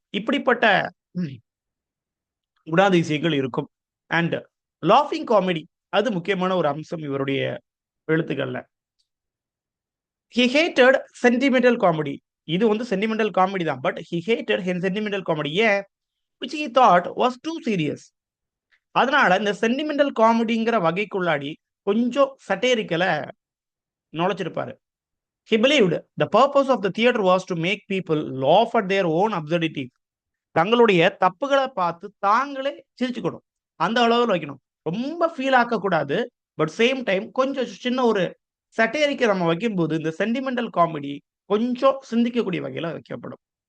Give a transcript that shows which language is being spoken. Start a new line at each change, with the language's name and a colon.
Tamil: இப்படிப்பட்ட குணாதிசயங்கள் இருக்கும். அண்ட் லாஃபிங் காமெடி, அது முக்கியமான ஒரு அம்சம் இவருடைய எழுத்துக்கள்ல.
English: He hated sentimental comedy.
Tamil: இது வந்து சென்டிமெண்டல் காமெடி தான்,
English: But he hated sentimental comedy.
Tamil: ஏன்?
English: which he thought was too serious.
Tamil: அதனால இந்த சென்டிமெண்டல் காமெடிங்கிற வகைக்குள்ளாடி கொஞ்சம் சட்டேரிக்கல நுழைச்சிருப்பாரு.
English: He believed the purpose of the theater was to make people laugh at their own absurdity.
Tamil: தங்களுடைய தப்புகளை பார்த்து தாங்களே சிரிச்சுக்கணும். அந்த அளவில் வைக்கணும். ரொம்ப ஃபீல் ஆக்க கூடாது. பட் சேம் டைம் கொஞ்சம் சின்ன ஒரு சட்டேரிக்கு நம்ம வைக்கும்போது இந்த சென்டிமெண்டல் காமெடி கொஞ்சம் சிந்திக்கக்கூடிய வகையில வைக்கப்படும்.